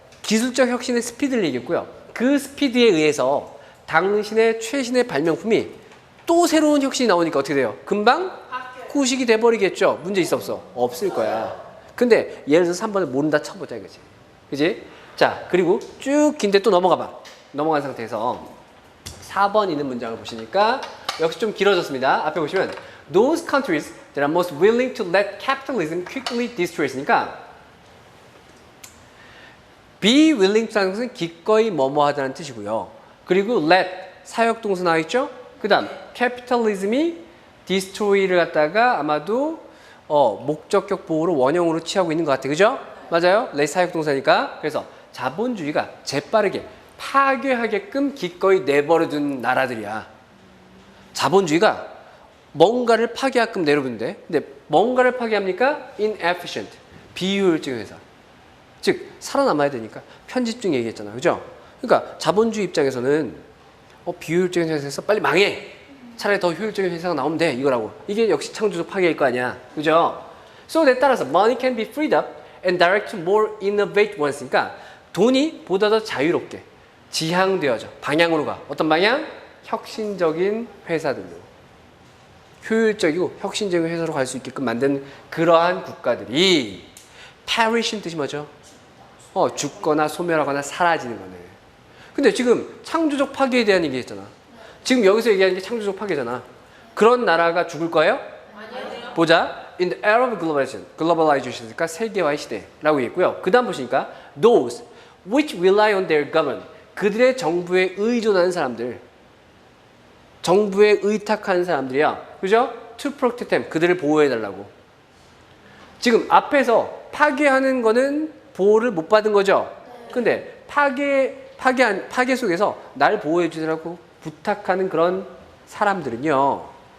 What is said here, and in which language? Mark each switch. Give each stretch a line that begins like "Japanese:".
Korean: 기술적 혁신의 스피드를 얘기했고요. 그 스피드에 의해서 당신의 최신의 발명품이 또 새로운 혁신이 나오니까 어떻게 돼요? 금방 구식이 돼버리겠죠? 문제 있어 없어? 없을 거야. 근데 예를 들어서 3번을 모른다 쳐보자 이거지. 그지? 자, 그리고 쭉 긴데 또 넘어가 봐. 넘어간 상태에서 4번 있는 문장을 보시니까 역시 좀 길어졌습니다. 앞에 보시면
English: Those countries that are most willing to let capitalism quickly destroy 있으니까 be willing to라는
Korean: 것은 기꺼이 뭐뭐 하다는 뜻이고요. 그리고 let 사역동사 나와 있죠? 그 다음 capitalism이 destroy를 갖다가 아마도 목적격 보호로 원형으로 취하고 있는 것 같아요. 그죠? 맞아요? let 사역동사니까. 그래서 자본주의가 재빠르게 파괴하게끔 기꺼이 내버려둔 나라들이야. 자본주의가 뭔가를 파괴하게끔 내려둔대. 근데 뭔가를 파괴합니까? inefficient, 비효율적인 회사. 즉 살아남아야 되니까 편집증 얘기했잖아. 그죠? 그러니까 자본주의 입장에서는 비효율적인 회사에서 빨리 망해. 차라리 더 효율적인 회사가 나오면 돼. 이거라고. 이게 역시 창조적 파괴일 거 아니야. 그죠?
English: So 따라서 money can be freed up and direct to more innovate ones.
Korean: 그러니까 돈이 보다 더 자유롭게 지향되어져. 방향으로 가. 어떤 방향? 혁신적인 회사들로. 효율적이고 혁신적인 회사로 갈 수 있게끔 만든 그러한 국가들이 perish인 뜻이 뭐죠? 죽거나 소멸하거나 사라지는 거네. 근데 지금 창조적 파괴에 대한 얘기했잖아. 지금 여기서 얘기하는 게 창조적 파괴잖아. 그런 나라가 죽을 거예요? 아니요. 보자.
English: In the era of globalization,
Korean: 그러니까 세계화의 시대라고 얘기했고요. 그 다음 보시니까
English: those which rely on their government,
Korean: 그들의 정부에 의존하는 사람들, 정부에 의탁하는 사람들이야. 그죠?
English: To protect them,
Korean: 그들을 보호해달라고. 지금 앞에서 파괴하는 거는 보호를 못 받은 거죠? 근데 파괴 속에서 날 보호해 주라고 부탁하는 그런 사람들은요.